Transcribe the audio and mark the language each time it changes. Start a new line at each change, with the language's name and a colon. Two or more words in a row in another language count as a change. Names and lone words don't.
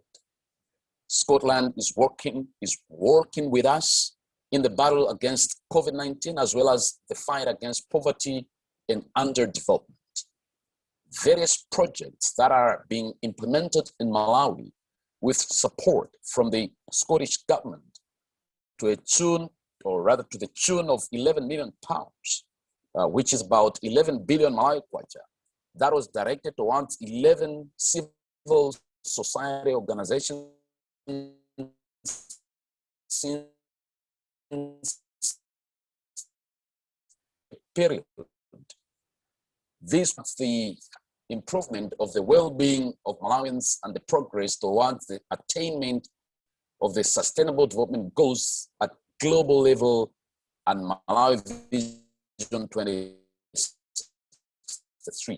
English: Scotland is working with us in the battle against COVID-19 as well as the fight against poverty and underdevelopment. Various projects that are being implemented in Malawi with support from the Scottish Government to the tune of £11 million, which is about 11 billion Malawi kwacha. That was directed towards 11 civil society organizations since period. This was the improvement of the well-being of Malawians and the progress towards the attainment of the Sustainable Development Goals at global level and Malawi Vision 2063.